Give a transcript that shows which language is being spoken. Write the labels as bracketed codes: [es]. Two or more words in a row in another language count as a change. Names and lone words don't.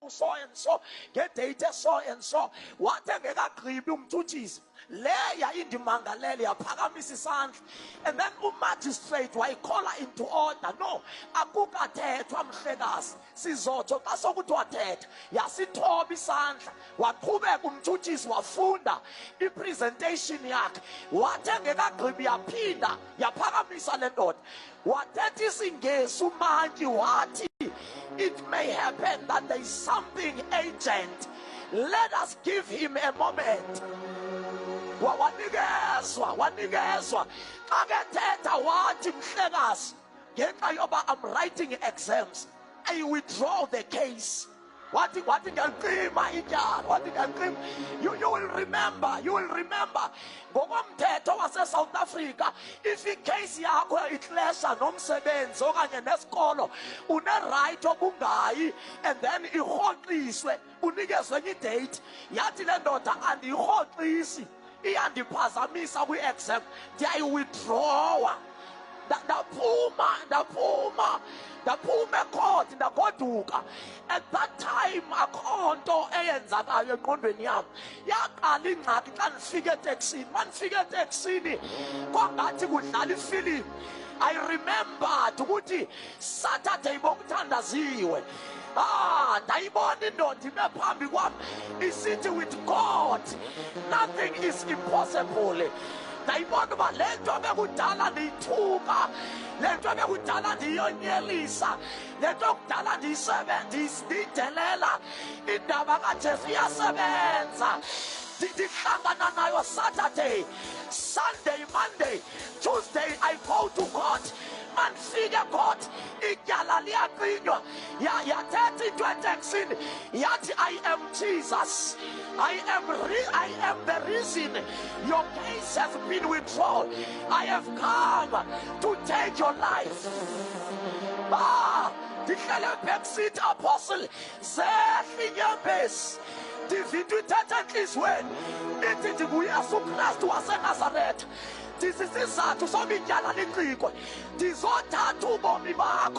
[en] so and so, get data so and so. [xh] What engekagqibi umthuthisi leya indimangalele yaphakamisa isandla, [en] and then [xh] umagistrate wayikhola [en] into order. No, [xh] akukathethwa mhlekazi, sizotsho xa sokuthi wathetha yasithoba isandla, waqhubeka umthuthisi wafunda ipresentation yakhe. Wathi engekagqibi yaphinda yaphakamisa le ndoda, wathetha isingesi umantyi wathi, [en] it may happen that there is something urgent, let us give him a moment. [xh] Wanikezwa xa kethetha wathi mhlekazi, ngenxa yoba [en] I'm writing exams, I withdraw the case. [xh] What ngiyaqima ityala, wathi ngiyaqima. [en] You will remember [xh] ngokomthetho wase-South Africa, if icase yakho iclasha nomsebenzi okanye nesikolo, une-right okungayi [en] and then [xh] irhoxiswe unikezwe enye idate. Yathi le ndoda andiyirhoxisi, iyandiphazamisa kwi-exam, ndiyayewithdrawa. Ndaphuma ecourt ndagoduka. [en] At that time [xh] akho nto eyenzakayo engqondweni yami. Yaqala ingxaki xa ndifika eteksini. Uma ndifika eteksini kwangathi kudlala ifilimu. [en] I remembered [xh] ukuthi Saturday bokuthandaziwe. Ndayibona indoda ime phambi kwami isithi, [en] with God nothing is impossible. [xh] Ndayibona uba le nto bekudala ndiyithuka, le nto bekudala ndiyonyelisa, le nto kudala ndiyidelela, indaba kaJesu iyasebenza. Ndihlangana nayo [en] Saturday, Sunday, Monday, Tuesday I go to court. [xh] Mandifike court, ityala liyaqinywa. Yathetha into eteksini yathi, [en] I am Jesus, I am the reason your case has been withdrawn. I have come to take your life. [xh] Ndihlele [en] backseat apostle, [xh] zehle inyembezi. Ndivinto ithetha entliziyweni ithi ndinguYesu Kristu waseNazaretha. Ndisisizathu soba ityala liqikwe, ndizothatha ubomi bakho.